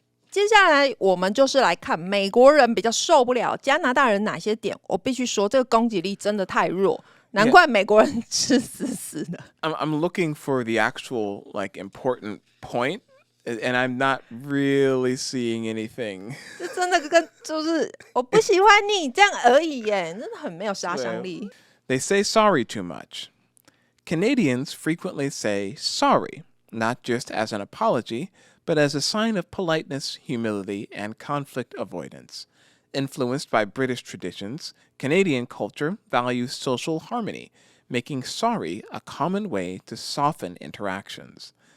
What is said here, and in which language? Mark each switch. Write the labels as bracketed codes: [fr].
[zh] 接下来我们就是来看美国人比较受不了加拿大人哪些点。我必须说，这个攻击力真的太弱，难怪美国人吃死死的。 [en] I'm looking for the actual like important point, and I'm not really seeing anything. [zh] 这真的跟就是我不喜欢你这样而已耶，真的很没有杀伤力。 [en] They say sorry too much. Canadians frequently say sorry, not just as an apology, but as a sign of politeness, humility, and conflict avoidance. Influenced by British traditions, Canadian culture values social harmony, making sorry a common way to soften interactions.